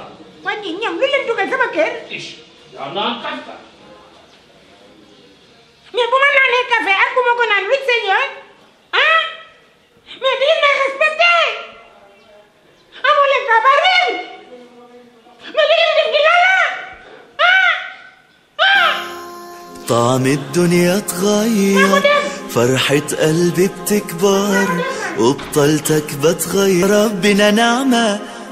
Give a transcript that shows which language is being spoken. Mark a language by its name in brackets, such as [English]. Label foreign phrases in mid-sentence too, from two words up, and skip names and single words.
[Wolof] waa ji ñam lu leen dugal sama kër. yaa naan kaf kat. mais bu ma naanee café ak bu ma ko naan luñ seen yoon ah mais di ngeen may respecté amoo leen tabareel mais li ngeen def gi lan la [Arabic] طعم الدنيا اتغير فرحة قلبي بتكبر وبطلتك بتغير ربنا نعمة